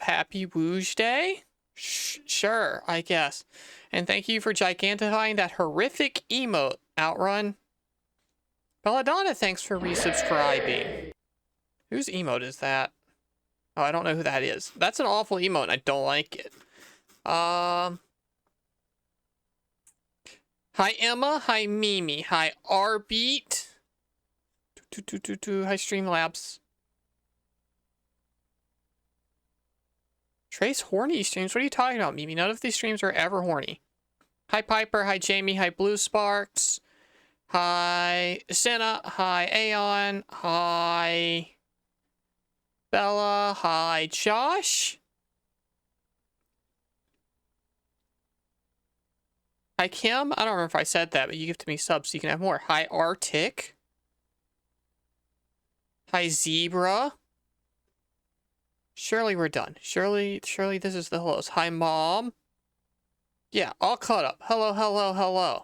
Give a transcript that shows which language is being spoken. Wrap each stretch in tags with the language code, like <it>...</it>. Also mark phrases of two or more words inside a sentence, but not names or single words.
<en>Happy Wooge Day? Sure, I guess. And thank you for gigantifying that horrific emote, Outrun. Belladonna, thanks for resubscribing. Whose emote is that? Oh, I don't know who that is. That's an awful emote and I don't like it. Hi Emma, hi Mimi, hi Rbeat. Hi Streamlabs. Trace horny streams? What are you talking about, Mimi? None of these streams are ever horny. Hi Piper, hi Jamie, hi Blue Sparks. Hi Senna, hi Aeon, hi Bella, hi Josh. Hi Kim, I don't remember if I said that, but you give to me subs so you can have more. Hi Arctic. Hi Zebra. Surely we're done. Surely this is the hellos. Hi Mom. Yeah, all caught up. Hello.</en>